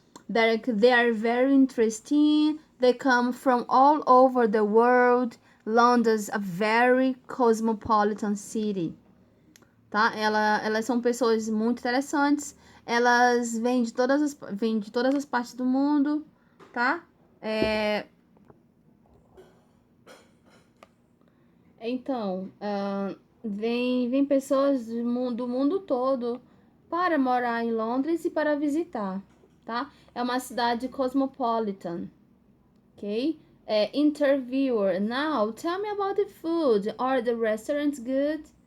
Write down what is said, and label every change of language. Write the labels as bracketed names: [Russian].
[English] They are very interesting. They come from all over the world. London's a very cosmopolitan city. [Portuguese] Tá? Elas são pessoas muito interessantes. Elas vêm de todas as partes do mundo, tá? Então, vem pessoas do mundo todo para morar em Londres e para visitar, tá? É uma cidade cosmopolitan, ok? [English] Interviewer, now tell me about the food. Are the restaurants good?